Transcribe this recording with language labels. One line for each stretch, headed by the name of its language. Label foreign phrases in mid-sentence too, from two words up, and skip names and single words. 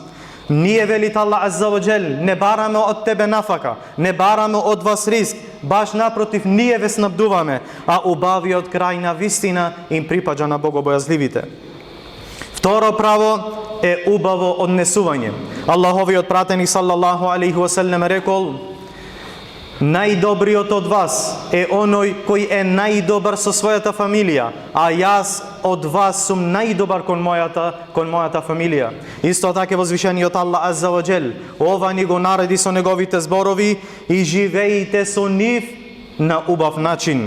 Macedonian: Ние, велит Аллах
Arabic: عز وجل,
Macedonian: не бараме од тебе нафака, не бараме од вас риск, баш напротив, ние ве снабдуваме, а убавиот крај на вистина им припаѓа на богобојазливите. Второ право е убаво однесување. Аллаховиот пратеник
Arabic: صلى الله عليه وسلم
Macedonian: рекол: најдобриот од вас е оној кој е најдобар со својата фамилија, а јас од вас сум најдобар кон мојата фамилија. Исто така возвишениот Аллах
Arabic: عز وجل
Macedonian: ова ни го нареди со неговите зборови: и живеете со нив на убав начин.